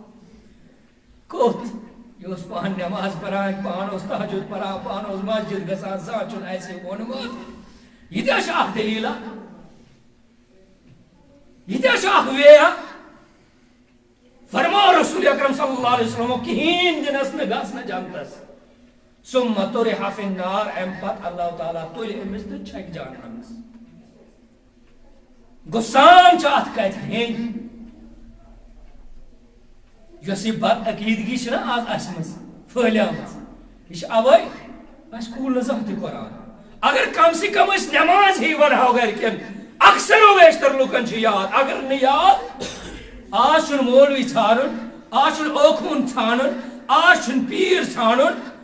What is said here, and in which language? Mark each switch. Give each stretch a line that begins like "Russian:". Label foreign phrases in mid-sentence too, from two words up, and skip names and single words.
Kashmiri: کوٚت یہِ اوس پانہٕ نٮ۪ماز پران، پانہٕ اوس تہجد پران، پانہٕ اوس مسجد گژھان، زانٛہہ چھُنہٕ اَسہِ ووٚنمُت. یہِ تہِ چھِ اکھ دٔلیٖلا، یہ تہِ چھُ اکھ ویٚیا. فرماو رسول اکرم صلی اللہ علیہ وسلم کہین دنس نہ گژھ نہ جنتس
Arabic: ثم طرح فی النار
Kashmiri: ام پت اللہ تعالیٰ تُلہِ أمِس تہٕ چھکہِ جہنمس گُسان چھِ اتھ کتہِ ہیٚنۍ یۄس یہِ بد عقیدگی چھِ نا آز اسہِ منٛز پھٔہلیمٕژ یہِ چھِ اوے اسہِ کھوٗل نہٕ زانٛہہ تہِ قرآن اگر
Urdu: کم سے کم
Kashmiri: أسۍ نٮ۪ماز ہی ونہو گرِکٮ۪ن
Urdu: اکثر و بیشتر
Kashmiri: لُکن چھُ یاد اگر نہٕ یاد آز چھُنہٕ مولوی ژھانڈُن آز چھُنہٕ اوکھوٗن ژھانڈُن آز چھُنہٕ پیٖر ژھانڈُن